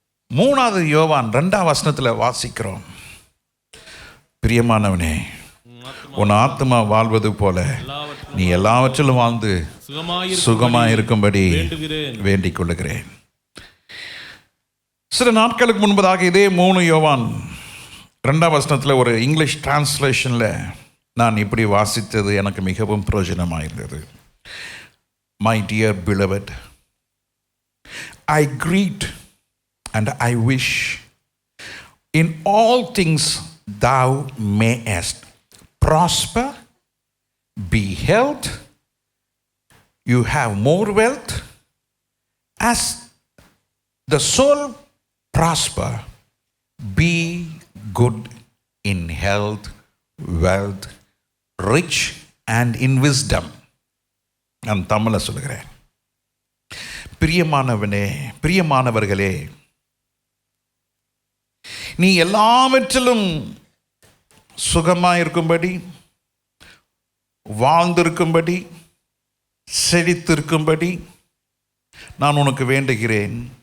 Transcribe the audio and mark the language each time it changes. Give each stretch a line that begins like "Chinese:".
Tamil: 3 யோவான் 2ஆம் வசனத்தில் வாசிக்கிறோம், பிரியமானவனே, உன் ஆத்மா வாழ்வது போல நீ எல்லாவற்றிலும் வாழ்ந்து சுகமாய் இருக்கும்படி வேண்டிக் கொள்ளுகிறேன். சில நாட்களுக்கு முன்பதாக இதே 3 யோவான் 2ஆம் வசனத்தில் ஒரு இங்கிலீஷ் டிரான்ஸ்லேஷனில் நான் இப்படி வாசித்தது எனக்கு மிகவும் பிரயோஜனமாக இருந்தது.
English: My dear beloved, I greet and I wish in all things thou mayest prosper, be health, you have more wealth, as the soul prosper, be good in health, wealth, rich and in wisdom.
Tamil: நான் தமிழ சொல்லுகிறேன். பிரியமானவனே, பிரியமானவர்களே, நீ எல்லாவற்றிலும் சுகமாயிருக்கும்படி, வாழ்ந்திருக்கும்படி, செழித்திருக்கும்படி நான் உனக்கு வேண்டுகிறேன்.